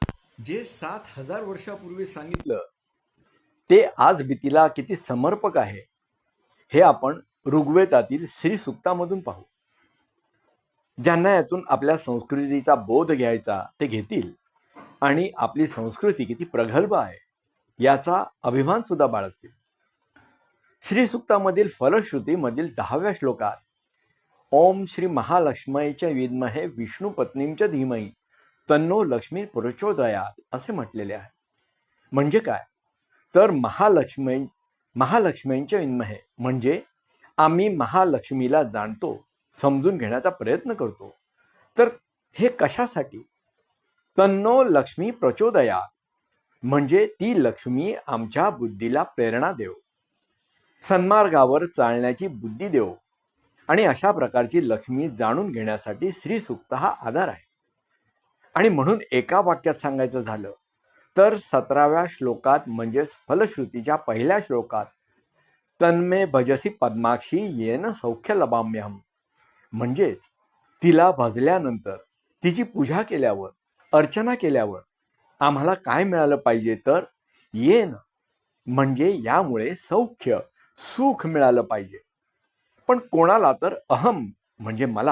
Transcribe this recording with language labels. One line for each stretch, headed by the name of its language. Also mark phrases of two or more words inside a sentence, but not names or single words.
Marathi: जे 7,000 वर्षापूर्वी सांगितलं ते आज भीतीला किती समर्पक आहे हे आपण ऋग्वेदातील श्री सुक्तामधून पाहू. ज्यांना यातून आपल्या संस्कृतीचा बोध घ्यायचा ते घेतील आणि आपली संस्कृती किती प्रगल्भ आहे याचा अभिमान सुद्धा बाळगतील. श्री सुक्तामधील फलश्रुतीमधील 10व्या श्लोकात
Sanskrit: ओम श्री महालक्ष्मीच्या विद्महे विष्णू पत्नींच्या धीमही तन्नो लक्ष्मी प्रचोदयात
Marathi: असे म्हटलेले आहे. म्हणजे काय तर
Sanskrit: महालक्ष्मींच्या विद्महे
Marathi: म्हणजे आम्ही महालक्ष्मीला जाणतो, समजून घेण्याचा प्रयत्न करतो. तर हे कशासाठी?
Sanskrit: तन्नो लक्ष्मी प्रचोदयात
Marathi: म्हणजे ती लक्ष्मी आमच्या बुद्धीला प्रेरणा देव, सन्मार्गावर चालण्याची बुद्धी देव आणि अशा प्रकारची लक्ष्मी जाणून घेण्यासाठी श्री सुक्त हा आधार आहे. आणि म्हणून एका वाक्यात सांगायचं झालं तर 17व्या श्लोकात म्हणजेच फलश्रुतीच्या पहिल्या श्लोकात
Sanskrit: तन्मे भजसी पद्माक्षी येन सौख्य लभाम्यहम
Marathi: म्हणजेच तिला भजल्यानंतर तिची पूजा केल्यावर अर्चना केल्यावर आम्हाला काय मिळालं पाहिजे तर येन म्हणजे यामुळे सौख्य सुख मिळालं पाहिजे. पण कोणाला तर अहम म्हणजे मला.